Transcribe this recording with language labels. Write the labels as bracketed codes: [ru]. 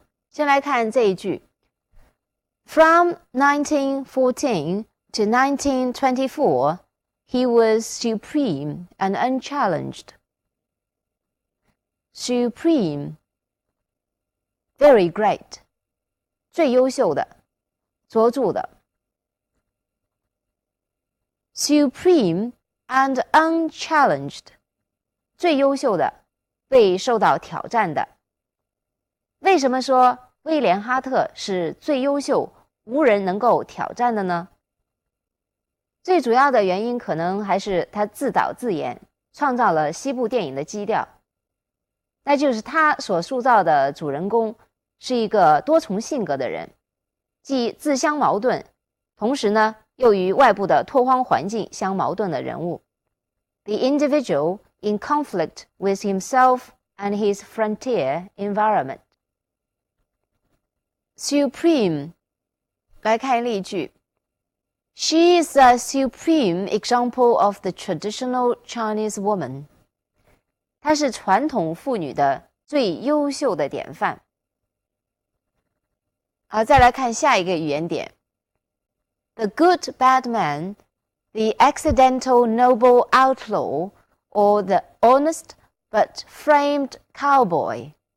[zh] 先来看这一句 [en] ：From 1914 to 1924, he was supreme and unchallenged. Supreme, very great， [zh] 最优秀的，卓著的。 [en] Supreme and unchallenged， [zh] 最优秀的，被受到挑战的。为什么说威廉·哈特是最优秀、无人能够挑战的呢？最主要的原因可能还是他自导自演，创造了西部电影的基调。那就是他所塑造的主人公是一个多重性格的人，既自相矛盾，同时呢又与外部的拓荒环境相矛盾的人物。 [en] The individual in conflict with himself and his frontier environment. [zh] Supreme， 来看例句。 [en] She is a supreme example of the traditional Chinese woman. [zh] 她是传统妇女的最优秀的典范。好，再来看下一个语言点。 [en] The good bad man, the accidental noble outlaw, or the honest but framed cowboy。